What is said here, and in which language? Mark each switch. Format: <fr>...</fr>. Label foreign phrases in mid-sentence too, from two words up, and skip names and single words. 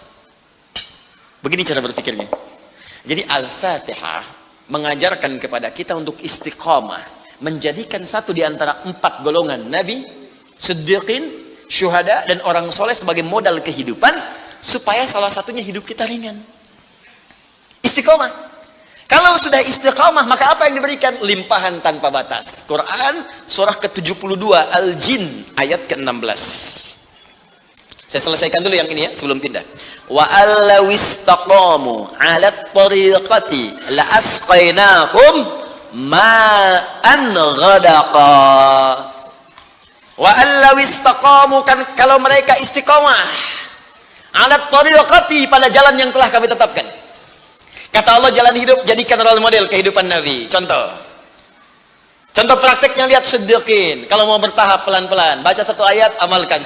<id>Begini cara berpikirnya. Jadi Al-Fatihah mengajarkan kepada kita untuk istiqamah, menjadikan satu di antara 4 golongan Nabi, Siddiqin, Syuhada, dan orang soleh sebagai modal kehidupan, supaya salah satunya hidup kita ringan. Istiqamah. Kalau sudah istiqamah, maka apa yang diberikan? Limpahan tanpa batas. Quran surah ke-72 Al-Jin ayat ke-16. Saya selesaikan dulu yang ini ya sebelum pindah.</id> <ar>وألو استقاموا على الطريقة لأسقيناهم ماء غدقا. وألو استقاموا,</ar> <id>kan kalau mereka istiqamah</id> <ar>على الطريقة,</ar> <id>pada jalan yang telah kami tetapkan. Kata Allah jalan hidup, jadikan role model kehidupan Nabi. Contoh prakteknya lihat Siddiqin. Kalau mau bertahap pelan-pelan, baca satu ayat, amalkan.</id>